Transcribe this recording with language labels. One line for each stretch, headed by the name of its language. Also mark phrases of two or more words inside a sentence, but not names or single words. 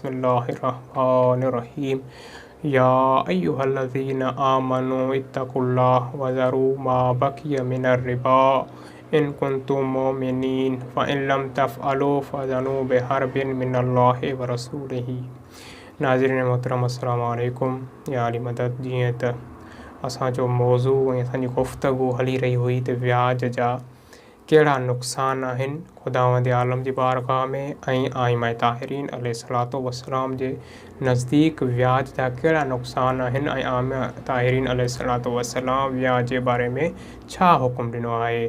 Arabic: بسم الله الرحمن الرحيم. يا أيها الذين آمنوا اتقوا الله وذروا ما بقي من الربا إن كنتم مؤمنين فإن لم تفعلوا فأذنوا بحرب من الله ورسوله.
Sindhi: नाज़रीन मोहतरम,
Arabic: السلام عليكم يا علي مدد.
Sindhi: जीअं त असांजो मौज़ू ऐं असांजी गुफ़्तगू हली रही हुई त व्याज जा कहिड़ा नुक़सान आहिनि ख़ुदावंद आलम जी बारगाह में ऐं आइमाए ताहिरीन
Arabic: عليه الصلاة والسلام
Sindhi: जे नज़दीक व्याज जा कहिड़ा नुक़सान आहिनि ऐं आइमाए ताहिरीन
Arabic: عليه الصلاة والسلام
Sindhi: व्याज जे बारे में छा हुकुम ॾिनो आहे।